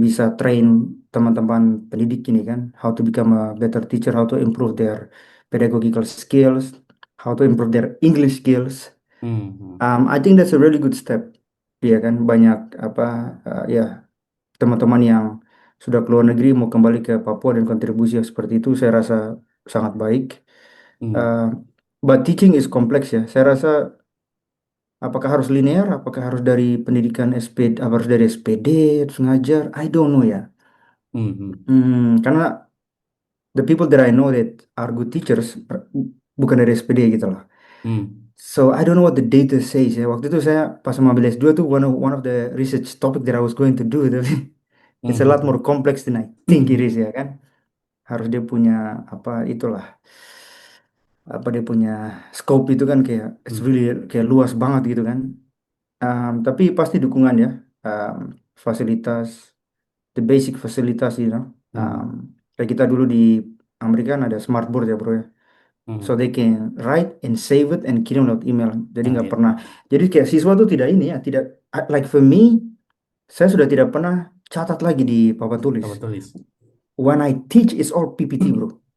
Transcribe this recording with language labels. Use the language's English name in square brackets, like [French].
[Indonesian] bisa [English] train [Indonesian] teman-teman pendidik ini kan, [English] how to become a better teacher, how to improve their pedagogical skills, how to improve their English skills. Hmm. Hmm. I think that's a really good step. [Indonesian] Iya kan, banyak apa, ya teman-teman yang sudah keluar negeri mau kembali ke Papua dan kontribusi yang seperti itu, saya rasa sangat baik. Hmm. [English] Uh, but teaching is kompleks ya. [Indonesian] Saya rasa apakah harus linear, apakah harus dari pendidikan SPD, apa harus dari SPD terus ngajar, [English] I don't know [Indonesian] ya. Hmm. Hmm. Karena [English] the people that I know that are good teachers [Indonesian] bukan dari SPD gitu loh. Hmm. [English] So I don't know what the data says ya. [Indonesian] Waktu itu saya pas mengambil S2 tuh [English] one of the research topic that I was going to do tapi Hmm. it's a lot Hmm. more complex than I think it is ya kan. [Indonesian] Harus dia punya apa itulah, apa dia punya scope itu kan kayak it's Hmm. really kayak luas banget gitu kan. Tapi pasti dukungan ya. [English] Um, Fasilitas, the basic fasilitas you know. Um, Hmm. [Indonesian] Kayak kita dulu di Amerika kan ada smartboard ya bro ya. So Hmm. [English] they can write and save it and [Indonesian] kirim lewat email. Jadi Ah, nggak ya. pernah. Jadi kayak siswa tuh tidak ini ya, tidak [English] like for me, [Indonesian] saya sudah tidak pernah catat lagi di papan tulis. Apa tulis? [English] When I teach it's all PPT bro.